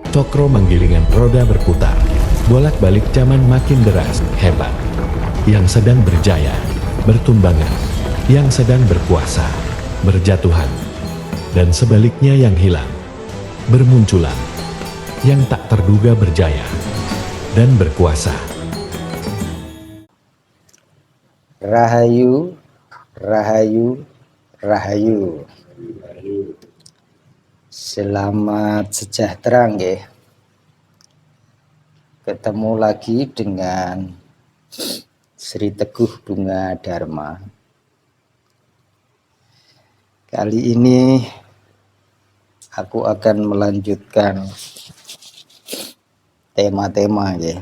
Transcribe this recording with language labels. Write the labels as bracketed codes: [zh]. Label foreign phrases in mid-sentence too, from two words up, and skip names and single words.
[id] Cokro menggilingan roda berputar, bolak-balik zaman makin deras, hebat. Yang sedang berjaya, bertumbangan, yang sedang berkuasa, berjatuhan, dan sebaliknya yang hilang, bermunculan, yang tak terduga berjaya, dan berkuasa. [jv] Rahayu, rahayu, rahayu. [id] Selamat sejahtera nggih. Ketemu lagi dengan Sri Teguh Bunga Dharma. Kali ini aku akan melanjutkan tema-tema ya.